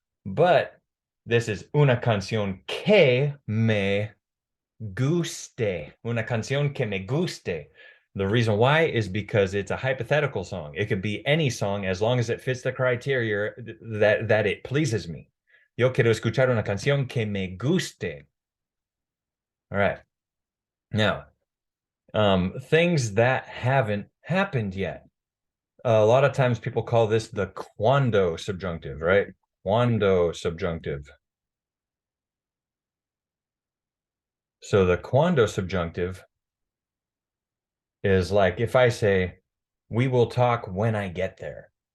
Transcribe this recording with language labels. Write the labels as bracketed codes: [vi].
[en] But this is [es] una canción que me guste. Una canción que me guste. [en] The reason why is because it's a hypothetical song. It could be any song as long as it fits the criteria that it pleases me. [es] Yo quiero escuchar una canción que me guste. [en] All right. Now, things that haven't happened yet. A lot of times people call this the cuando subjunctive, right? Cuando subjunctive. So the cuando subjunctive is like if I say, we will talk when I get there.